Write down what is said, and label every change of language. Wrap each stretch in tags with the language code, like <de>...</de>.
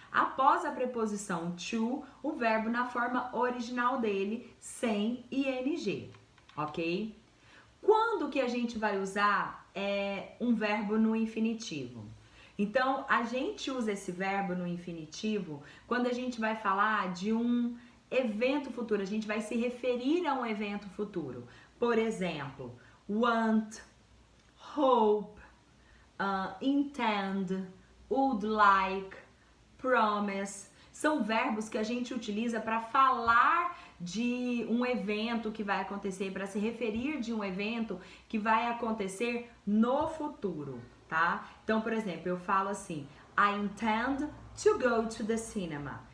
<pt>Após a preposição to, o verbo na forma original dele, sem ing, ok? Quando que a gente vai usar um verbo no infinitivo? Então, a gente usa esse verbo no infinitivo quando a gente vai falar de um evento futuro, a gente vai se referir a um evento futuro. Por exemplo, want, hope, intend, would like, promise. São verbos que a gente utiliza para falar de um evento que vai acontecer, para se referir de um evento que vai acontecer no futuro, tá? Então, por exemplo, eu falo assim:</pt> <en>I intend to go to the cinema.</en>